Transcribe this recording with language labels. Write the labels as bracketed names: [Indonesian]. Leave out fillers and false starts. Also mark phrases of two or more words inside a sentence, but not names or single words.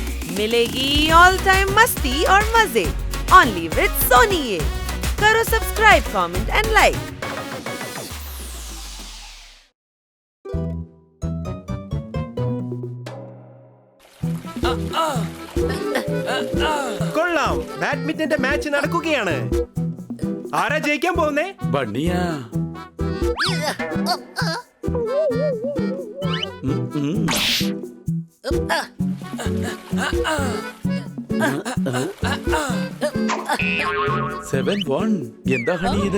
[Hindi] मिलेगी [English] all time [Hindi] मस्ती और मजे [English] only with [Hindi] सोनी ये। करो सब्सक्राइब, [English] comment and like. [Malayalam] കൊള്ളാം, ബാഡ്മിന്റന്റെ മാച്ച് നടക്കുകയാണ്. ആരാ ജയിക്കാൻ പോകുന്നേ? ബണ്ണിയാ. എന്താ ഹണി ഇത്?